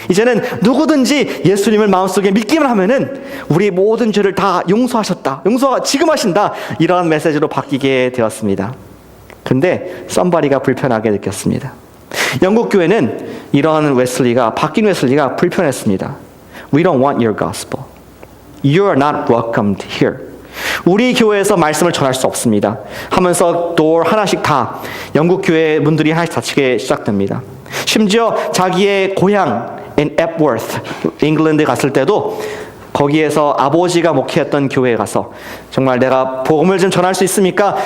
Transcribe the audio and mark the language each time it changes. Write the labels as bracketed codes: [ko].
[ko] 이제는 누구든지 예수님을 마음속에 믿기만 하면은 우리 모든 죄를 다 용서하셨다. 용서가 지금 하신다. 이러한 메시지로 바뀌게 되었습니다. 근데 썸바리가 불편하게 느꼈습니다. 영국 교회는 이러한 바뀐 웨슬리가 불편했습니다. [en] We don't want your gospel. You are not welcomed here. [ko] 우리 교회에서 말씀을 전할 수 없습니다. 하면서 door 하나씩 다 영국 교회 문들이 하나씩 닫히게 시작됩니다. 심지어 자기의 고향인 앱워스, 잉글랜드에 갔을 때도 거기에서 아버지가 목회했던 교회에 가서 정말 내가 복음을 좀 전할 수 있습니까?